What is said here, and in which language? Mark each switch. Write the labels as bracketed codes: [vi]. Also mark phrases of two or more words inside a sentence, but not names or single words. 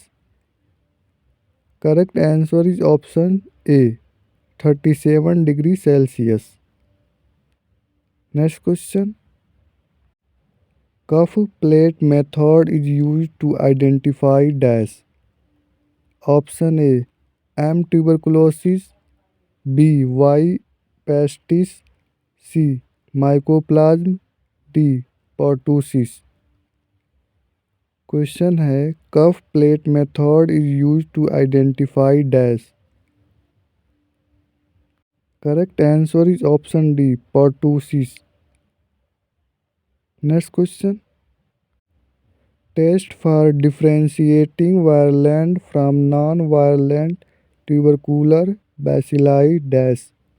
[en] Correct answer is option A 37 degrees Celsius. Next question. Cuff plate method is used to identify dash. Option A M. tuberculosis, B. Y. pestis, C. mycoplasm, D. pertussis. question है cuff plate method is use to identify dash। correct answer is option D pertussis. next question. test for differentiating virulent from non virulent tubercular bacilli dash.